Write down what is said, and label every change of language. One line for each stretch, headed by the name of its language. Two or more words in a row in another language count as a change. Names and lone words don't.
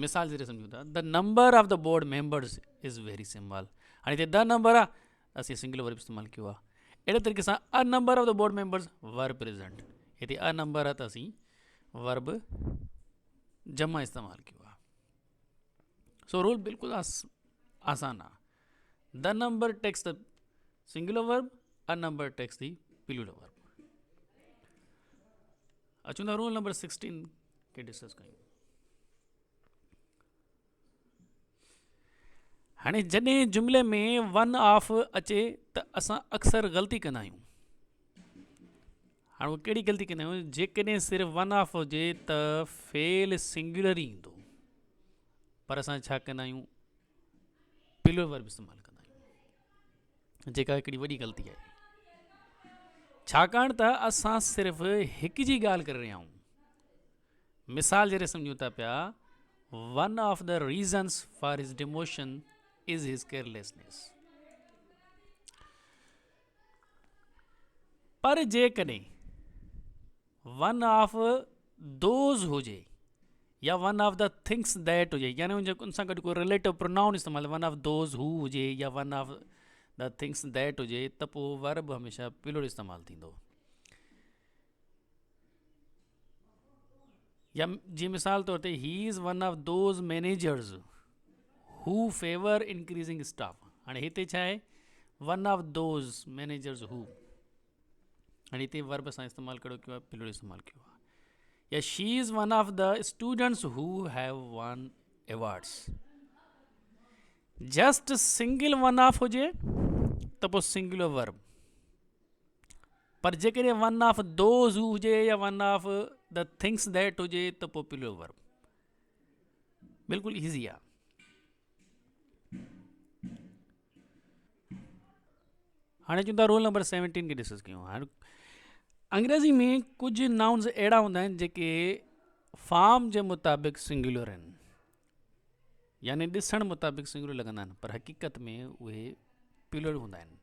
Sindhi: मिसाल जे सम्झूं था,
English: the number of the board members is very simple.
Sindhi: हाणे हिते
English: the number
Sindhi: आहे, असीं
English: singular verb
Sindhi: इस्तेमालु कयो आहे। अहिड़े तरीक़े सां
English: a number of the board members were present,
Sindhi: हिते
English: a number
Sindhi: आहे त असीं वर्ब जमा इस्तेमालु कयो आहे। सो रूल बिल्कुलु आसान आहे।
English: the number takes the singular verb, a number takes the plural verb.
Sindhi: अचूं था रूल नंबर 16 खे डिस्कस कयूं। हाणे जॾहिं जुमिले में
English: one of
Sindhi: अचे त असां अक्सर ग़लती कंदा आहियूं। हाणे उहो कहिड़ी ग़लती कंदा आहियूं? जेकॾहिं सिर्फ़ु
English: one of
Sindhi: हुजे त फेल सिंगुलर ई ईंदो, पर असां छा कंदा आहियूं?
English: plural verb
Sindhi: इस्तेमालु कंदा आहियूं, जेका हिकिड़ी वॾी ग़लती आहे। छाकाणि त असां सिर्फ़ु हिकु जी ॻाल्हि करे रहिया आहियूं। मिसाल जहिड़े सम्झूं था पिया,
English: one of the reasons for his demotion is his carelessness.
Sindhi: पर जेकॾहिं
English: one of those
Sindhi: हुजे या
English: one of the things that
Sindhi: हुजे, यानी उन सां गॾु कोई
English: relative pronoun
Sindhi: इस्तेमालु,
English: one of those who
Sindhi: हुजे या
English: one of the things that
Sindhi: हुजे, त पोइ वर्ब हमेशा प्लूरल इस्तेमालु थींदो। या जीअं मिसाल तौर ते,
English: he is one of those managers who favour increasing staff.
Sindhi: हाणे हिते छा आहे?
English: one of those managers who,
Sindhi: हाणे हिते वर्ब सां इस्तेमालु कहिड़ो कयो आहे? प्लूरल इस्तेमालु कयो आहे।
English: या she is one of the students who have won awards। just single one of
Sindhi: हुजे त पोइ
English: singular verb,
Sindhi: पर जेकॾहिं
English: one of those who
Sindhi: हुजे या
English: one of the things that
Sindhi: हुजे त पोइ
English: plural verb.
Sindhi: बिल्कुलु ईज़ी आहे। हाणे चवंदा रूल नंबर 17 खे डिस्कस कयूं। हाणे अंग्रेज़ी में कुझु नाउन्स अहिड़ा हूंदा आहिनि जेके फॉर्म जे मुताबिक़ सिंगुलर आहिनि, यानी ॾिसण मुताबिक़ सिंगुलर लॻंदा आहिनि, पर हक़ीक़त में उहे प्लूरल हूंदा आहिनि।